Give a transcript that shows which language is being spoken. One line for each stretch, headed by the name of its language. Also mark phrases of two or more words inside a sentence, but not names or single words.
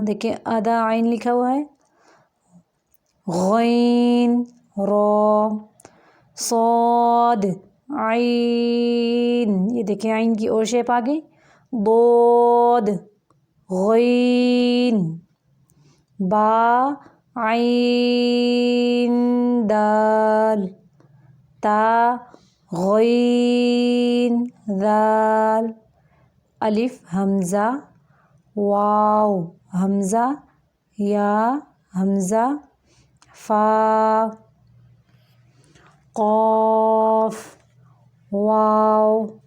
Urdu: دیکھیں آدھا عین لکھا ہوا ہے. غین را. صاد عین. یہ دیکھیں عین کی اور شیپ آ گئی. ضاد. غین. با. عین دال. تا. غین ذال. الف حمزہ. واو حمزہ. یا حمزہ. فا. قاف. واو.